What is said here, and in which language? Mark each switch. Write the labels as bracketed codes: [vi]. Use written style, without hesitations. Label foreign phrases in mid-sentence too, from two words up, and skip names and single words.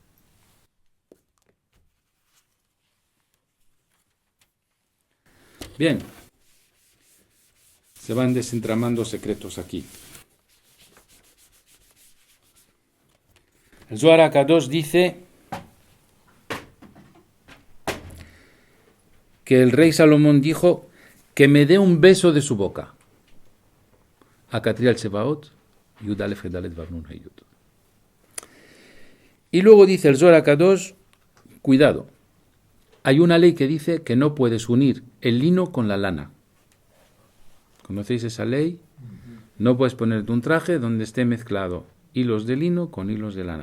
[es] Bien, se van desentramando secretos aquí. El Zohar HaKadosh dice que el rey Salomón dijo que me dé un beso de su boca. Acatriel Tsevaot, Yud Aleph, He Dalet, Vav Nun, He Yud. Y luego dice el Zohar HaKadosh, cuidado, hay una ley que dice que no puedes unir el lino con la lana. ¿Conocéis esa ley? No puedes ponerte un traje donde esté mezclado hilos de lino con hilos de lana.